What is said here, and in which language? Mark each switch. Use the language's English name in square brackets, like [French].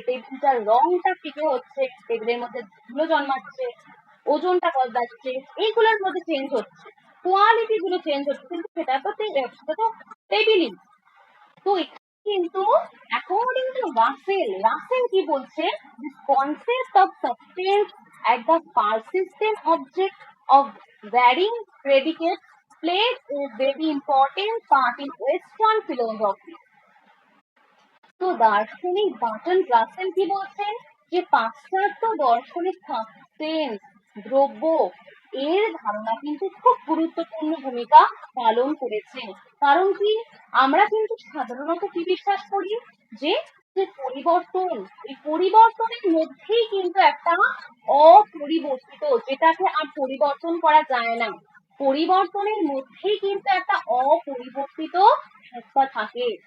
[Bangla] টেবিলটার রংটা ফিকে হচ্ছে, টেবিলের মধ্যে ধুলো জন্মাচ্ছে, ওজনটা বদলাচ্ছে, এইগুলোর মধ্যে চেঞ্জ হচ্ছে, কোয়ালিটি গুলো চেঞ্জ হচ্ছে, কিন্তু সেটা তো টেবিলই। তো কিন্তু [English] according to [Bangla] রাসেল কি বলছে? [English] The concept of substance as the persistent object of varying predicates plays a very important part in Western philosophy. [Bangla] তো দার্শনিক বার্টন রাসেল কি বলছেন? যে পাশ্চাত্য দর্শনের সাবস্টেন্স দ্রব্য এর ধারণা কিন্তু খুব গুরুত্বপূর্ণ ভূমিকা পালন করেছে। কারণ কি, আমরা কিন্তু সাধারণত কি বিশ্বাস করি যে যে পরিবর্তন, এই পরিবর্তনের মধ্যেই কিন্তু একটা অপরিবর্তিত, যেটাকে আর পরিবর্তন করা যায় না, পরিবর্তনের মধ্যেই কিন্তু একটা অপরিবর্তিত সত্তা থাকে।